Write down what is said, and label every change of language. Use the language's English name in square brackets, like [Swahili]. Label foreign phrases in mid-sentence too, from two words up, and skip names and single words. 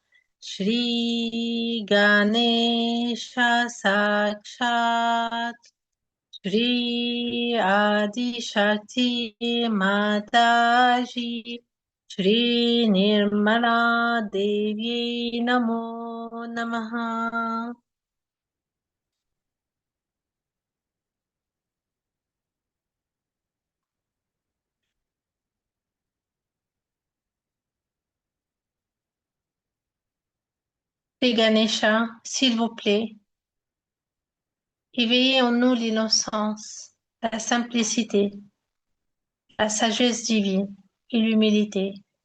[Sanskrit] श्री गणेश साक्षात् श्री आदि शक्ति माताजी श्री निर्मला देवी नमो नमः. [French] Shri Ganesha, s'il vous plaît, éveillez en nous l'innocence, la simplicité, la sagesse divine et l'humilité.